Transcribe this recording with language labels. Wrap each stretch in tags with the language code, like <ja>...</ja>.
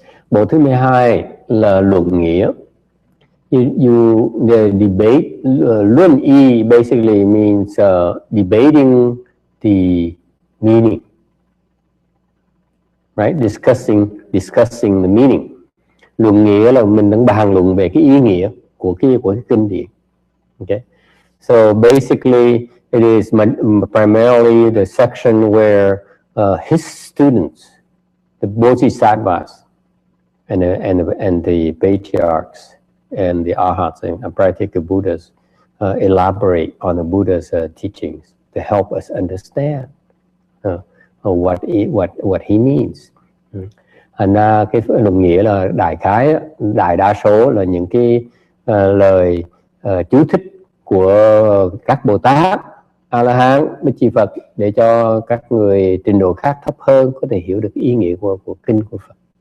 <vi>Bộ thứ 12 là luận nghĩa.</vi> <en>The debate, luận y basically means debating the meaning. Right, discussing the meaning.</en> <vi>Luận nghĩa là mình đang bàn luận về cái ý nghĩa của cái kinh điển.</vi> <en>Okay, so basically it is primarily the section where his students, the Bodhisattvas, and the patriarchs and the arhats and practical Buddhas elaborate on the Buddha's teachings to help us understand what he means.</en> <vi>Thành ra cái luận nghĩa là đại đa số là những cái lời chú thích của các Bồ Tát, A La Hán, Bích Chi Phật để cho các người trình độ khác thấp hơn có thể hiểu được ý nghĩa của kinh của Phật.</vi>